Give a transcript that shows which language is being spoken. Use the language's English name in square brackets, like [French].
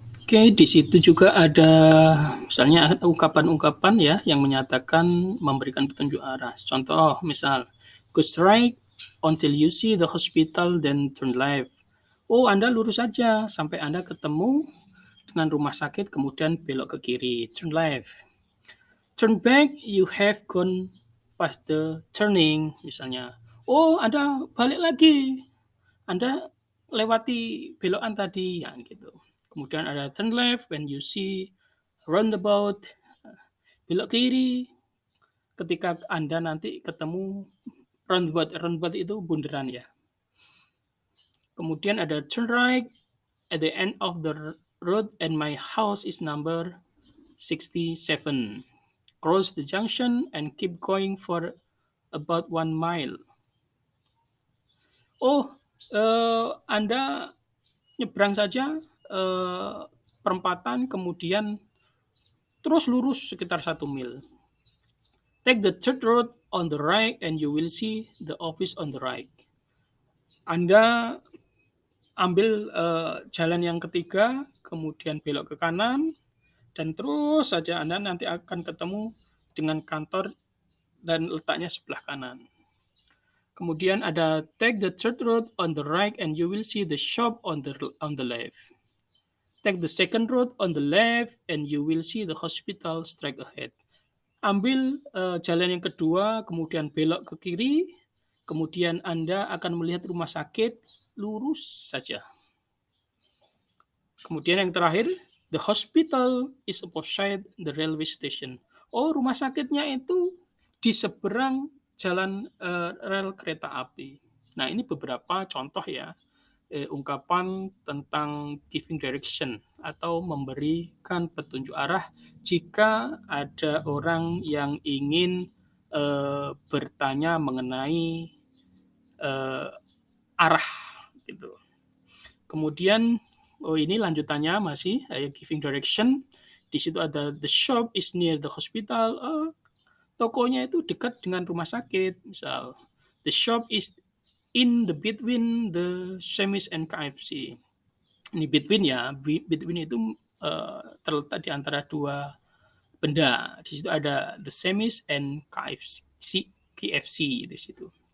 [Indonesian] Oke, di situ juga ada misalnya ungkapan-ungkapan ya yang menyatakan memberikan petunjuk arah. Contoh, misal, [English] go straight until you see the hospital, then turn left. [Indonesian] Oh, Anda lurus saja sampai Anda ketemu dengan rumah sakit, kemudian belok ke kiri, [English] turn left. Turn back, you have gone past the turning, misalnya. [Indonesian] Oh, Anda balik lagi. Anda lewati belokan tadi, ya gitu. Kemudian ada [English] turn left when you see roundabout, [Indonesian] belok kiri ketika Anda nanti ketemu roundabout. Roundabout itu bundaran ya. Kemudian ada [English] turn right at the end of the road and my house is number 67. Cross the junction and keep going for about 1 mile. [Indonesian] Oh, Anda nyebrang saja perempatan, kemudian terus lurus sekitar 1 mil. [English] Take the third road on the right and you will see the office on the right. [Indonesian] Anda ambil jalan yang ketiga, kemudian belok ke kanan, dan terus saja Anda nanti akan ketemu dengan kantor dan letaknya sebelah kanan. Kemudian ada [English] take the third road on the right and you will see the shop on the left. Take the second road on the left and you will see the hospital straight ahead. [Indonesian] Ambil jalan yang kedua, kemudian belok ke kiri, kemudian Anda akan melihat rumah sakit, lurus saja. Kemudian yang terakhir, [English] the hospital is opposite the railway station. [Indonesian] Oh, rumah sakitnya itu di seberang jalan rel kereta api. Nah, ini beberapa contoh ya, ungkapan tentang giving direction atau memberikan petunjuk arah jika ada orang yang ingin bertanya mengenai arah gitu. Kemudian ini lanjutannya masih giving direction. Di situ ada [English] the shop is near the hospital. [Indonesian] Tokonya itu dekat dengan rumah sakit. [English] Misal the shop is in the between the Chemis and KFC. [Indonesian] Ini between ya, between itu terletak di antara dua benda. Di situ ada the Chemis and KFC di situ.